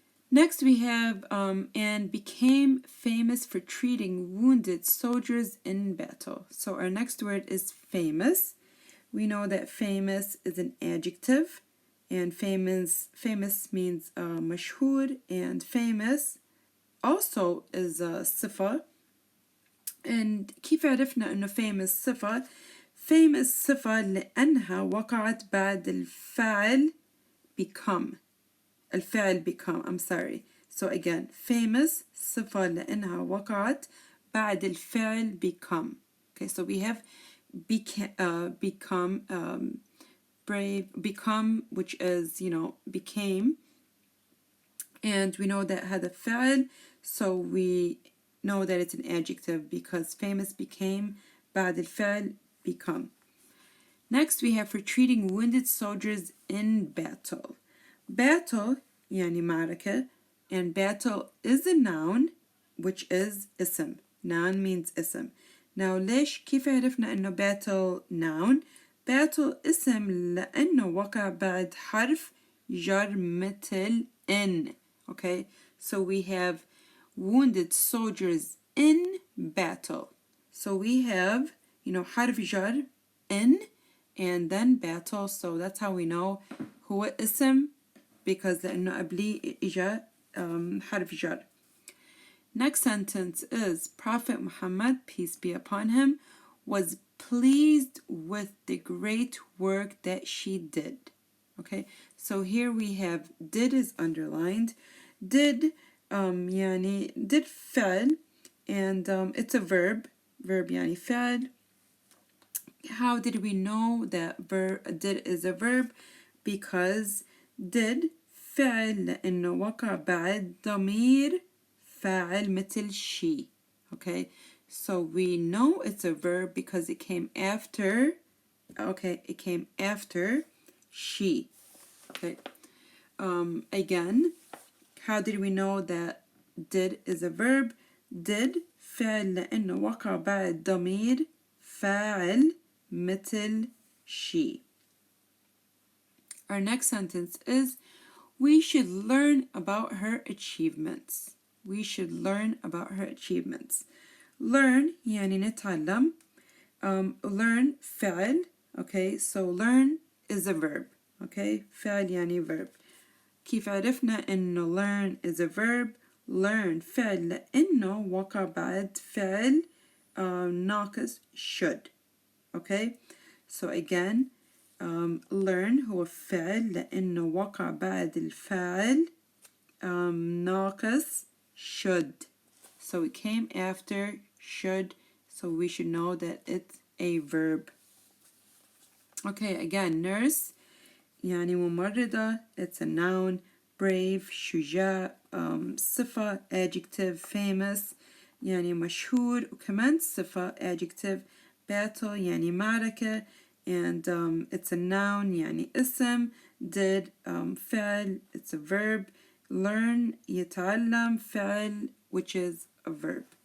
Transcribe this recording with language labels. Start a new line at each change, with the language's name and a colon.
English: Next we have and became famous for treating wounded soldiers in battle. So our next word is famous. We know that famous is an adjective, and famous means مشهور, and famous also is a صفة. And
Arabic: كيف عرفنا إنه famous صفة؟ famous صفة لأنها وقعت بعد الفعل become.
English: الفعل become, I'm sorry. So again,
Arabic: famous صفة لأنها وقعت بعد الفعل become.
English: Okay, so we have become, brave, become, which is, became. And we know that had a فعل, so we know that it's an adjective because famous became بعد الفعل become. Next we have for treating wounded soldiers in battle. Battle
Arabic: يعني معركة,
English: and battle is a noun which is اسم. Noun means اسم.
Arabic: Now ليش كيف عرفنا إنه battle noun؟ battle اسم لأنه وقع بعد حرف جر مثل in.
English: Okay, so we have wounded soldiers in battle. So we have, حرف جر in and then battle. So that's how we know
Arabic: هو اسم
English: because
Arabic: لأنه قبليه إجا حرف جر.
English: Next sentence is Prophet Muhammad, peace be upon him, was pleased with the great work that she did. Okay, so here we have did is underlined. Did يعني did فعل, and it's a verb
Arabic: يعني فعل.
English: How did we know that did is a verb?
Arabic: Because did فعل لأنه وقع بعد ضمير فاعل مثل she.
English: Okay, so we know it's a verb because it came after, it came after she. Okay, again, how did we know that did is a verb?
Arabic: did فعل لأنه وقع بعد ضمير فاعل مثل she.
English: Our next sentence is we should learn about her achievements. We should learn about her achievements.
Arabic: Learn يعني نتعلم.
English: Learn فعل. Okay, so learn is a verb. Okay,
Arabic: فعل يعني
English: verb.
Arabic: كيف عرفنا إنه
English: learn is a verb?
Arabic: Learn فعل لأنه وقع بعد فعل ناقص should.
English: Okay, so again,
Arabic: learn هو فعل لأنه وقع بعد الفعل ناقص should.
English: So it came after should, so we should know that it's a verb. Okay, again, nurse
Arabic: يعني ممرضة,
English: it's a noun. brave
Arabic: شجاع صفة
English: adjective famous
Arabic: يعني مشهور وكمان صفة
English: adjective battle
Arabic: يعني معركة
English: and it's a noun
Arabic: يعني اسم
English: did فعل it's a verb learn يتعلم فعل which is a verb.